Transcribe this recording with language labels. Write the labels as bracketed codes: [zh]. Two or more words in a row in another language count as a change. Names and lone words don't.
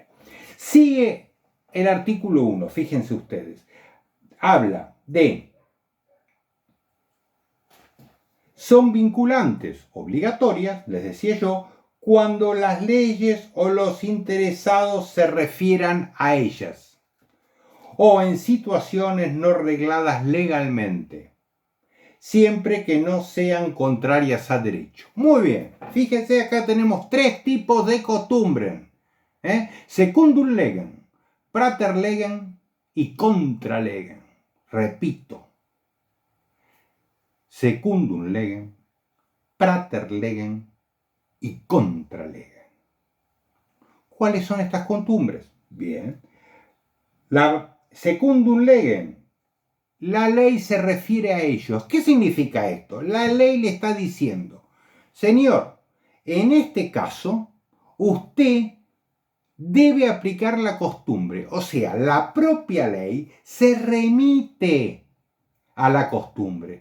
[es] Sigue el artículo 1, fíjense ustedes, habla de son vinculantes, obligatorias, les decía yo, cuando las leyes o los interesados se refieran a ellas, o en situaciones no regladas legalmente, siempre que no sean contrarias a derecho. Muy bien, fíjense, acá tenemos tres tipos de costumbres. [la] Secundum legem, prater legem y contra legem. Repito, secundum legem, prater legem y contra legem. [es] ¿Cuáles son estas costumbres? Bien, la [la] secundum legem, [es] la ley se refiere a ellos. ¿Qué significa esto? La ley le está diciendo, señor, en este caso, usted debe aplicar la costumbre. O sea, la propia ley se remite a la costumbre.